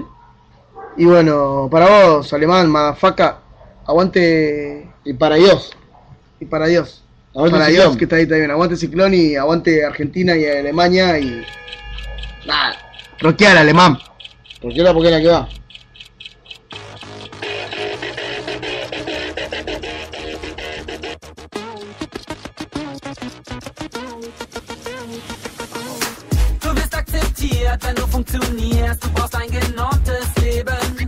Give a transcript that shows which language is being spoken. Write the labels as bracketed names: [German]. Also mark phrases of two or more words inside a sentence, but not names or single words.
[Spanish] Y bueno, para vos, alemán, madafaca, aguante. Y para Dios. Y para Dios. Aguante para Ciclón. Dios, que está ahí también. Aguante Ciclón y aguante Argentina y Alemania y... Nada, rockear alemán. Rockear porque es la que va. [German] Wenn du funktionierst, du brauchst ein genormtes Leben.